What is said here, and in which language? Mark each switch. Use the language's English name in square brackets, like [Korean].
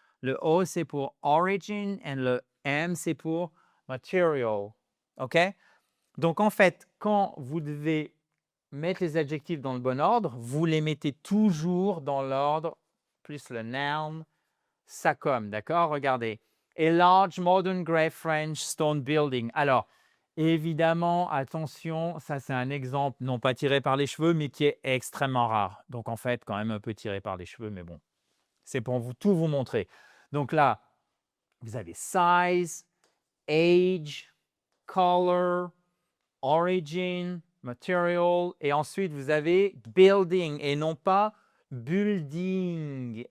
[French] Le O, c'est pour origin. Et le M, c'est pour material. OK? Donc, en fait, quand vous devez mettre les adjectifs dans le bon ordre, vous les mettez toujours dans l'ordre, plus le noun, SACOM, d'accord? Regardez. [English] A large modern grey French stone building. [French] Alors, évidemment, attention, ça c'est un exemple non pas tiré par les cheveux, mais qui est extrêmement rare. Donc, en fait, quand même un peu tiré par les cheveux, mais bon, c'est pour tout vous montrer. Donc là, vous avez [English] size, age, color, origin, material, [French] et ensuite vous avez building et non pas building.